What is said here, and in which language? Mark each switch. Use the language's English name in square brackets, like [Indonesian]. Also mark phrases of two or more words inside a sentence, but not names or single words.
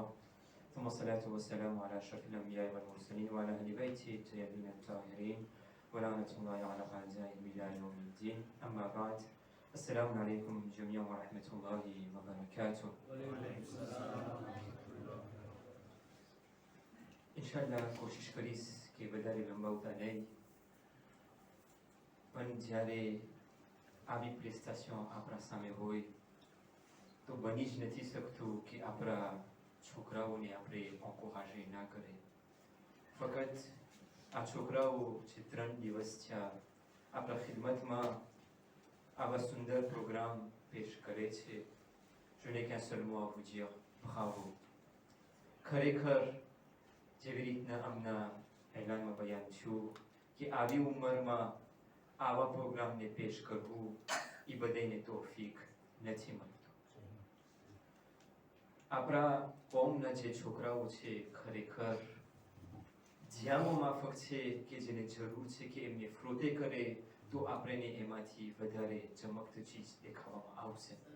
[Arabic] ثم الصلاة والسلام على أشرف الأنبياء والمرسلين وعلى أهل بيته الطيبين الطاهرين ولعنة الله على أعدائهم إلى يوم الدين. أما بعد، السلام عليكم جميعا ورحمة الله وبركاته. وعليكم السلام ورحمة الله. إن شاء الله [Gujarati] कोशिश કરીશ કે વધારે લંબાવતા નહીં, પણ જ્યારે આવી પ્રેસ્ટેશન આપણા સામે હોય તો બની જ નથી શકતું કે આપણા છોકરાઓને આપણે encourager ના કરે. ફક્ત આ છોકરાઓ જે 3 દિવસ થયા આપણા ખિદમતમાં આવા સુંદર પ્રોગ્રામ પેશ કરે છે. [French] Je n'ai qu'un seul mot à vous dire, bravo. [Gujarati] ખરેખર જેવી રીતના આમના એલાનમાં બયાન થયું કે આવી ઉંમરમાં આવા પ્રોગ્રામને પેશ કરવું એ બધાને તોફીક નથી મળતું. આપણા કોમના જે છોકરાઓ છે ખરેખર જ્યાં માફક છે કે જેને જરૂર છે કે એમને ફ્રોતે કરે તો આપણે એમાંથી વધારે ચમકતી ચીજ દેખાવામાં આવશે.